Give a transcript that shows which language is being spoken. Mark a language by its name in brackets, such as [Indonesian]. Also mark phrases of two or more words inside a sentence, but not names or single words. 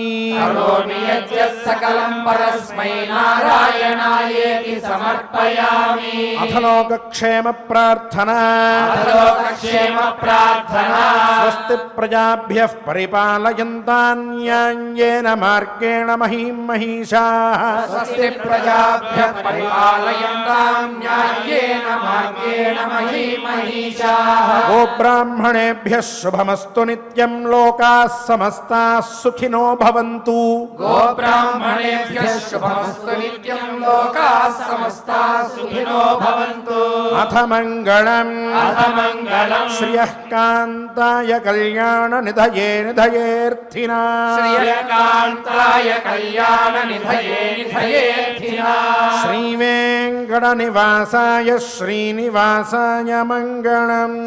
[Sanskrit] కరోమి యత్ సకలం పరస్మై నారాయణాయేతి సమర్పయామి అథ లోకక్షేమ ప్రార్థనా లోకక్షేమ ప్రార్థనా స్వస్తి ప్రజాభ్యః పరిపాలయంతాన్యాయేన మార్గేణ మహీం మహిషాః స్వస్తి ప్రజాభ్యః పరిపాలయంతాం న్యాయేన మార్గేణ మహీమహీషాః గోబ్రాహ్మణేభ్యः శుభమస్తు నిత్యం లోకాः సమస్తాः సుఖినో భవంతు గోబ్రాహ్మణేభ్యః శుభమస్తు నిత్యం లోకాः సమస్తాः సుఖినో భవంతు అథ మంగళం అథ మంగళం శ్రియః కాంతాయ కళ్యాణ నిధయే నిధయేర్థినా శ్రీయకాంతాయ కళ్యాణ నిధయే నిధయేర్థినా శ్రీవేంకట నివాసాయ శ్రీనివాసాయ మంగళం